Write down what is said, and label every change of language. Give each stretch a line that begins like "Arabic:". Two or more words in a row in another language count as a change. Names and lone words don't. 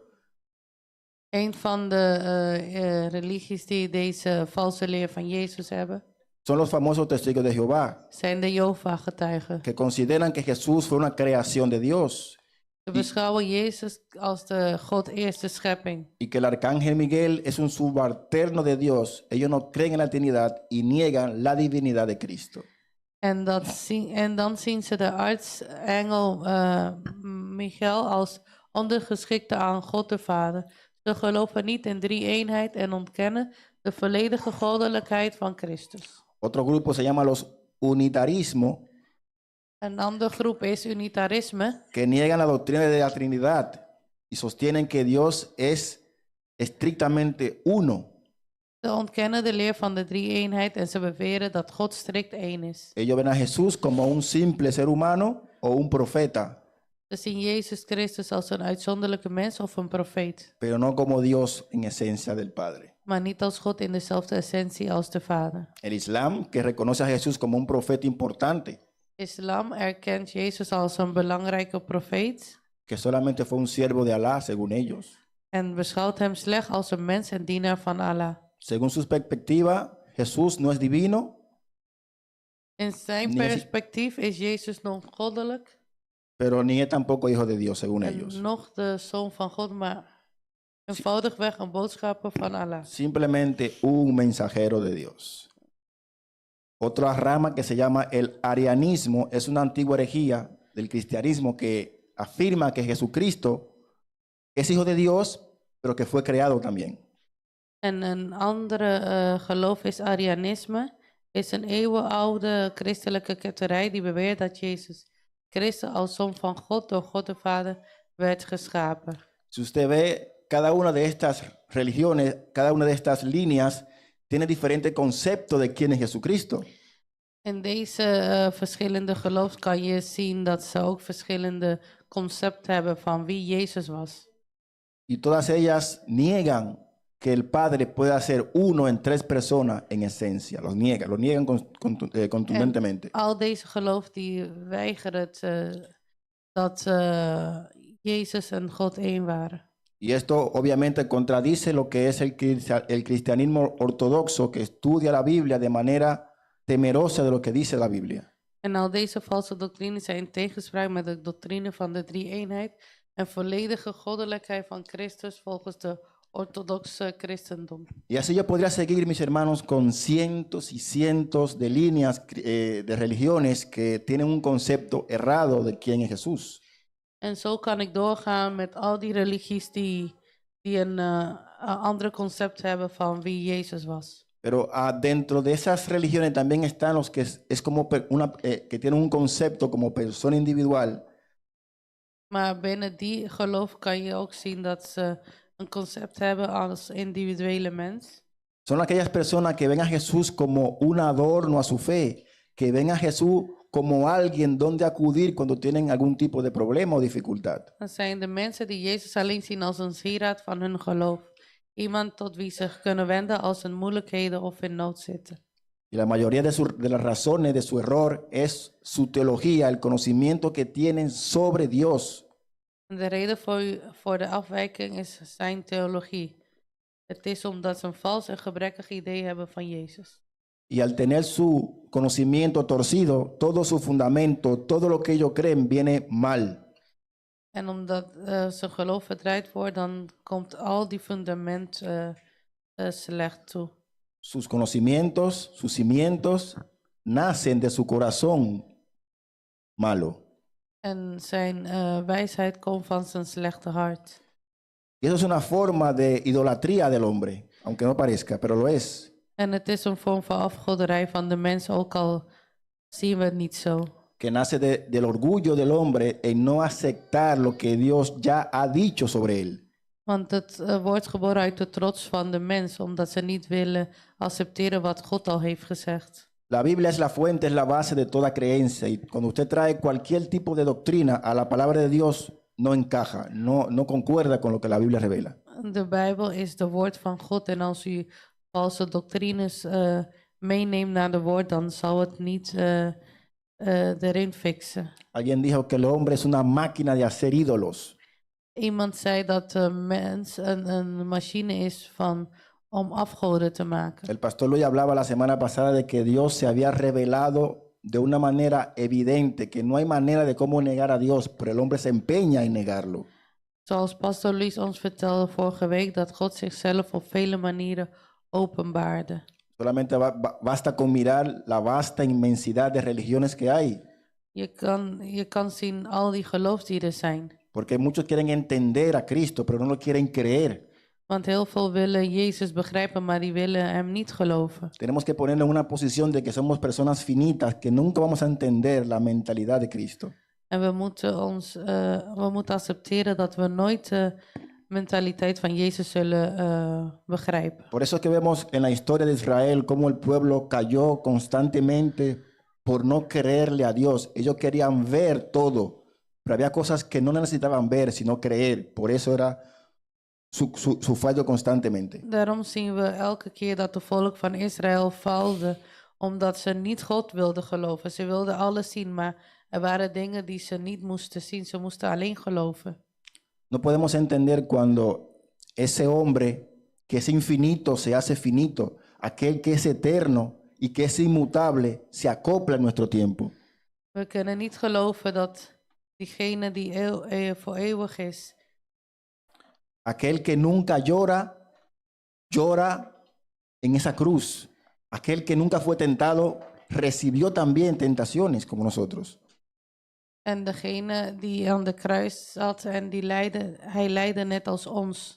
Dutch: Een van de religies die deze valse leer van Jezus hebben,
Spanish: son los famosos testigos de Jehová,
Dutch: zijn de Jehovah-getuigen.
Spanish: que consideran que Jesús fue una creación de Dios
Dutch: Ze beschouwen Jezus als de God eerste schepping.
Spanish: y que el arcángel Miguel es un subalterno de Dios. Ellos no creen en la Trinidad y niegan la divinidad de Cristo.
Dutch: En dan zien ze de aartsengel Michael als ondergeschikte aan God de Vader. Ze geloven niet in drie-eenheid en ontkennen de volledige goddelijkheid van Christus.
Spanish: Otro grupo se llama los unitarismo,
Dutch: Een andere groep is unitarisme.
Spanish: que niegan la doctrina de la Trinidad y sostienen que Dios es estrictamente uno.
Dutch: Ze ontkennen de leer van de drie-eenheid en ze beweren dat God strikt één is.
Spanish: Ellos ven a Jesús como un simple ser humano o un profeta,
Dutch: Ze zien Jezus Christus als een uitzonderlijke mens of een profeet,
Spanish: pero no como Dios en esencia del Padre.
Dutch: maar niet als God in dezelfde essentie als de Vader.
Spanish: El Islam, que reconoce a Jesús como un profeta importante,
Dutch: Islam erkent Jezus als een belangrijke profeet
Spanish: que solamente fue un siervo de Alá, según ellos.
Dutch: en beschouwt hem slechts als een mens en dienaar van Allah.
Spanish: Según su perspectiva, Jesús no es divino,
Dutch: In zijn Ni is- perspectief is Jezus nog goddelijk
Spanish: pero ni es tampoco hijo de Dios, según ellos.
Dutch: en nog de zoon van God, maar eenvoudigweg een boodschapper van Allah.
Spanish: Simplemente un mensajero de Dios. Otra rama que se llama el arianismo es una antigua herejía del cristianismo que afirma que Jesucristo es hijo de Dios, pero que fue creado también.
Dutch: En een andere geloof is Arianisme, is een eeuwenoude christelijke ketterij die beweert dat Jezus Christus als zoon van God door God de Vader werd geschapen.
Spanish: Si usted ve cada una de estas religiones, cada una de estas líneas, tiene diferente concepto de quién es Jesucristo.
Dutch: In deze verschillende geloof kan je zien dat ze ook verschillende concepten hebben van wie Jezus was.
Spanish: Y todas ellas niegan que el Padre pueda ser uno en tres personas en esencia. Lo niegan contundentemente.
Dutch: Al deze geloof die weigeren het, dat Jezus en God één waren.
Spanish: Y esto obviamente contradice lo que es el cristianismo ortodoxo, que estudia la Biblia de manera temerosa de lo que dice la Biblia.
Dutch: En al deze valse doctrines zijn in tegenspraak met de doctrine van de drie-eenheid en volledige goddelijkheid van Christus volgens de orthodoxe christendom.
Spanish: Y así yo podría seguir, mis hermanos, con cientos y cientos de líneas de religiones que tienen un concepto errado de quién es Jesús.
Dutch: En zo kan ik doorgaan met al die religies die een ander concept hebben van wie Jezus was.
Spanish: Pero dentro de esas religiones también están los que es como que tienen un concepto como persona individual.
Dutch: Maar binnen die geloof kan je ook zien dat ze een concept hebben als individuele mens.
Spanish: Son aquellas personas que ven a Jesús como un adorno a su fe, que ven a Jesús como alguien donde acudir cuando tienen algún tipo de problema o dificultad.
Dutch: Dat zijn de mensen die Jezus alleen zien als een sieraad van hun geloof. Iemand tot wie ze zich kunnen wenden als ze in moeilijkheden of in nood zitten.
Spanish: Y la mayoría de las razones de su error es su teología, el conocimiento que tienen sobre Dios.
Dutch: En de reden voor de afwijking is zijn theologie. Het is omdat ze een vals en gebrekkig idee hebben van Jezus.
Spanish: Y al tener su conocimiento torcido, todo su fundamento, todo lo que ellos creen viene mal.
Dutch: En omdat zijn geloof verdraaid wordt, dan komt al die fundament slecht toe.
Spanish: Sus conocimientos, sus cimientos, nacen de su corazón malo.
Dutch: En zijn wijsheid komt van zijn slechte hart.
Spanish: Y eso es una forma de idolatría del hombre, aunque no parezca, pero lo es.
Dutch: En het is een vorm van afgoderij van de mens, ook al zien we het niet zo.
Spanish: Que nace del orgullo del hombre en no aceptar lo que Dios ya ha dicho sobre él.
Dutch: Want het wordt geboren uit de trots van de mens, omdat ze niet willen accepteren wat God al heeft gezegd.
Spanish: La Biblia es la fuente, es la base de toda creencia. Y cuando usted trae cualquier tipo de doctrina a la palabra de Dios, no encaja, no concuerda con lo que la Biblia revela.
Dutch: De Bijbel is de woord van God en als u valse doctrines meeneemt naar de woord, dan zal het niet erin fixen.
Spanish: Alguien dijo que el hombre es una máquina de hacer ídolos.
Dutch: Iemand zei dat de mens een machine is om afgoden te maken.
Spanish: El pastor Luis hablaba la semana pasada de que Dios se había revelado de una manera evidente, que no hay manera de cómo negar a Dios, pero el hombre se empeña en negarlo.
Dutch: Zoals pastor Luis ons vertelde vorige week, dat God zichzelf op vele manieren openbaarde.
Spanish: Solamente basta con mirar la vasta inmensidad de religiones que hay,
Dutch: Je kan zien al die geloofsdieren zijn.
Spanish: porque muchos quieren entender a Cristo, pero no lo quieren creer.
Dutch: Want heel veel willen Jezus begrijpen, maar die willen hem niet geloven.
Spanish: Tenemos que ponernos en una posición de que somos personas finitas, que nunca vamos a entender la mentalidad de Cristo.
Dutch: En we moeten accepteren dat we nooit de mentaliteit van Jezus zullen begrijpen.
Spanish: Por eso es que vemos en la historia de Israel cómo el pueblo cayó constantemente por no creerle a Dios. Ellos querían ver todo, pero había cosas que no necesitaban ver, sino creer. Por eso era su fallo constantemente.
Dutch: Daarom zien we elke keer dat de volk van Israël faalde, omdat ze niet God wilden geloven. Ze wilden alles zien, maar er waren dingen die ze niet moesten zien. Ze moesten alleen geloven.
Spanish: No podemos entender cuando ese hombre que es infinito se hace finito, aquel que es eterno y que es inmutable se acopla en nuestro tiempo.
Dutch: We kunnen niet geloven dat diegene die voor eeuwig is,
Spanish: aquel que nunca llora, llora en esa cruz. Aquel que nunca fue tentado, recibió también tentaciones como nosotros.
Dutch: en degene die aan de kruis zat en hij leidde net als ons.